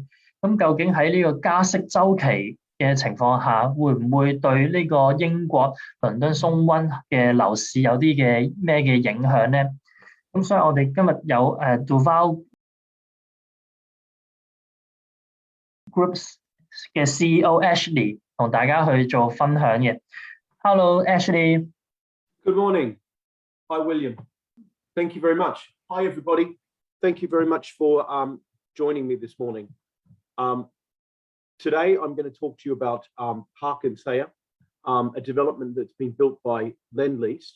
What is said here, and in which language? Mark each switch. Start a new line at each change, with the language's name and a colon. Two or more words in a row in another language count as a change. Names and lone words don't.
Cantonese: 咁究竟喺呢個加息週期嘅情況下，會唔會對呢個英國倫敦鬆溫嘅樓市有啲嘅咩嘅影響咧？咁所以我哋今日有 Duval Groups 嘅 CEO Ashley 同大家去做分享嘅。Hello Ashley。
English: Good morning. Hi William. Thank you very much. Hi everybody. Thank you very much for joining me this morning. Today, I'm going to talk to you about Park and Thayer, a development that's been built by Lend-Lease.